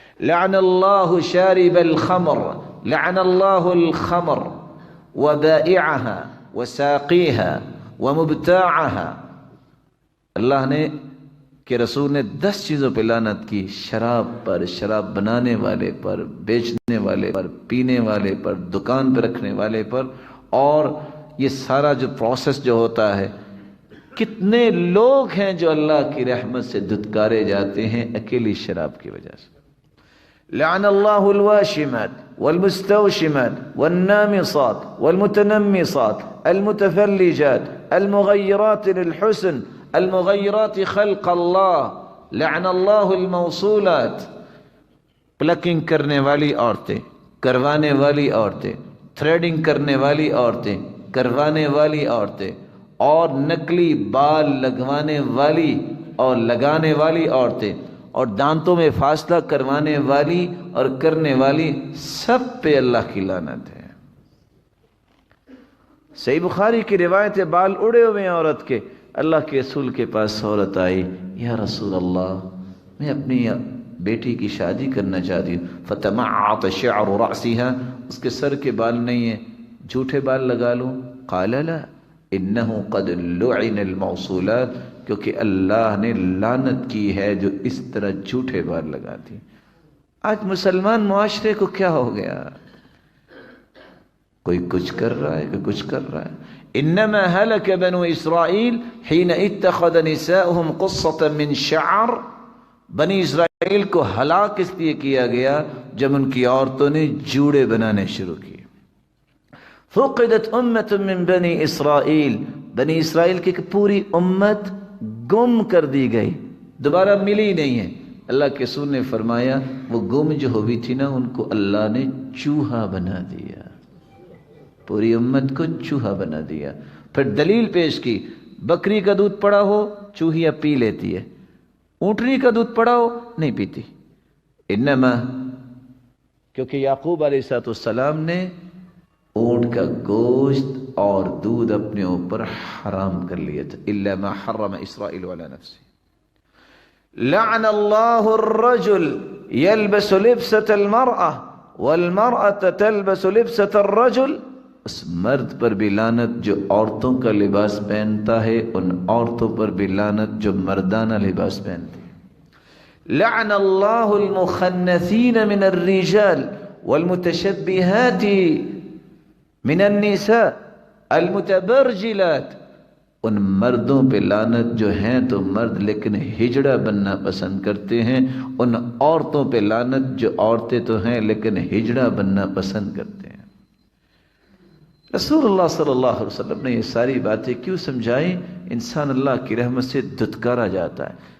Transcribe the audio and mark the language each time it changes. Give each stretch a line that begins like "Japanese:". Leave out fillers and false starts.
Arabic: لعن اللہ شارب الخمر لعن اللہ الخمر وبائعها وساقيها ومبتاعها.
Urdu: اللہ نے کہ رسول نے 10 چیزوں پہ لعنت کی، شراب پر، شراب بنانے والے پر، بیچنے والے پر، پینے والے پر، دکان پہ رکھنے والے پر، اور یہ سارا جو پروسیس جو ہوتا ہے. کتنے لوگ ہیں جو اللہ کی رحمت سے دھتکارے جاتے ہیں اکیلی شراب کی وجہ سے.
Arabic: لعن اللہ الواشمات والمستوشمات والنامصات والمتنمصات المتفلجات المغیرات للحسن المغیرات خلق اللہ. لعن اللہ الموصولات،
Urdu: پلکنگ کرنے والی عورتیں، کروانے والی عورتیں، تھریڈنگ کرنے والی عورتیں، کروانے والی عورتیں، اور نقلی بال لگوانے والی اور لگانے والی عورتیں، اور دانتوں میں فاصلہ کروانے والی اور کرنے والی، سب پہ اللہ کی لعنت ہے. صحیح بخاری کی روایت ہے، بال اڑے ہوئے ہیں عورت کے. اللہ کے رسول کے پاس عورت آئی، یا رسول اللہ میں اپنی بیٹی کی شادی کرنا چاہتی ہوں.
Arabic: فتمعط شعر رأسها،
Urdu: اس کے سر کے بال نہیں ہیں، جھوٹے بال لگا لوں؟
Arabic: قال لا انه قد لعن الموصولات،
Urdu: کیونکہ اللہ نے لعنت کی ہے جو اس طرح جھوٹے بال لگاتی. آج مسلمان معاشرے کو کیا ہو گیا؟ کوئی کچھ کر رہا ہے، کوئی کچھ کر رہا ہے.
Arabic: انما هلك بنو اسرائیل حين اتخذ نساؤهم قصة من شعر.
Urdu: بنی اسرائیل کو ہلاک اس لیے کیا گیا جب ان کی عورتوں نے جوڑے بنانے شروع کیے.
Arabic: فقدت امت من بنی اسرائیل،
Urdu: بنی اسرائیل کی پوری امت گم کر دی گئی، دوبارہ ملی نہیں ہے. اللہ کے رسول نے فرمایا وہ گم جو ہوئی تھی نا، ان کو اللہ نے چوہا بنا دیا، پوری امت کو چوہا بنا دیا. پھر دلیل پیش کی، بکری کا دودھ پڑا ہو چوہیاں پی لیتی ہے، اونٹنی کا دودھ پڑا ہو نہیں پیتی. انما، کیونکہ یعقوب علیہ السلام نے اونٹ کا گوشت اور دودھ اپنے اوپر حرام کر لیا تھا.
Arabic: الا ما حرم اسرائیل علی نفسه. لعن اللہ الرجل يلبس لبسة المرأة والمرأة تلبس لبسة الرجل.
Urdu: اس مرد پر بھی لعنت جو عورتوں کا لباس پہنتا ہے، ان عورتوں پر بھی لعنت جو مردانہ لباس پہنتی.
Arabic: لعن اللہ المخنثین من الرجال والمتشبہات من النساء المتبرجلات.
Urdu: ان مردوں پہ لعنت جو ہیں تو مرد لیکن ہجڑا بننا پسند کرتے ہیں، ان عورتوں پہ لعنت جو عورتیں تو ہیں لیکن ہجڑا بننا پسند کرتے ہیں. رسول اللہ صلی اللہ علیہ وسلم نے یہ ساری باتیں کیوں سمجھائیں؟ انسان اللہ کی رحمت سے دھتکارا جاتا ہے.